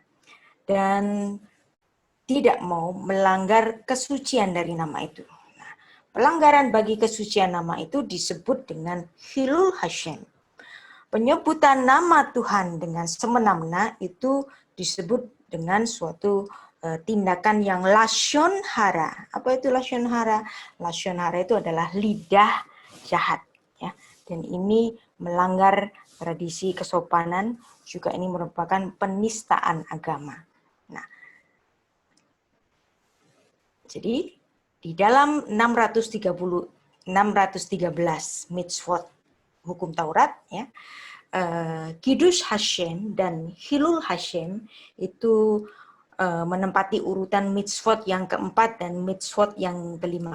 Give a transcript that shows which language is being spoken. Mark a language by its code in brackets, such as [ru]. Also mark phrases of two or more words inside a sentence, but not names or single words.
[id] Dan tidak mau melanggar kesucian dari nama itu. Nah, pelanggaran bagi kesucian nama itu disebut dengan [he] חילול השם. [id] Penyebutan nama Tuhan dengan semena-mena itu disebut dengan suatu tindakan yang [he] לשון הרע. [id] Apa itu [he] לשון הרע? לשון הרע [id] itu adalah lidah jahat, ya. Dan ini melanggar tradisi kesopanan, juga ini merupakan penistaan agama. Nah, jadi di dalam 613 mitzvot hukum Taurat, ya, [he] קידוש השם [id] dan [he] חילול השם [id] itu menempati urutan mitzvot yang keempat dan mitzvot yang kelima.